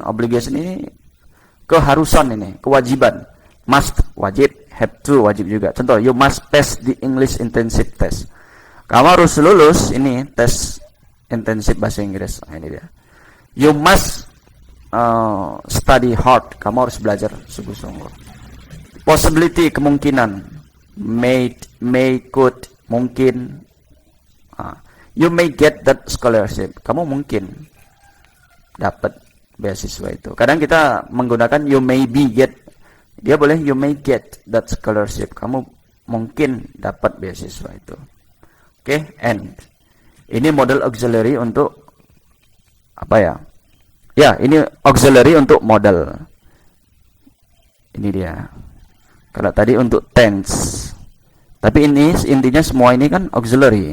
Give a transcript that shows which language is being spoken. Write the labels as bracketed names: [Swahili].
[Indonesian] Obligation ini keharusan, ini kewajiban. Must, wajib. Have to, wajib juga. [English] Contoh, you must pass the English intensive test. [Indonesian] Kamu harus lulus ini tes intensif bahasa Inggris. Ini dia. [English] You must study hard. [Indonesian] Kamu harus belajar sungguh-sungguh. Possibility, kemungkinan. May, could, mungkin. [English] You may get that scholarship. [Indonesian] Kamu mungkin dapat beasiswa itu. Kadang kita menggunakan [English] you may be get. [Indonesian] Dia boleh [English] you may get that scholarship. [Indonesian] Kamu mungkin dapat beasiswa itu. Oke, and ini model auxiliary untuk apa, ya? Ya, ini auxiliary untuk model. Ini dia. Kalau tadi untuk tense. Tapi ini intinya semua ini kan auxiliary.